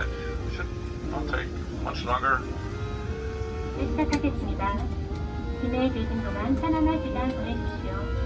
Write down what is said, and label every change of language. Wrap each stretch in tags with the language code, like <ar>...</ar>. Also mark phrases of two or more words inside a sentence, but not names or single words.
<en>Should not take much longer.</en> <ko>시작하겠습니다. 기내에 계신 동안 편안한 시간 보내십시오.</ko>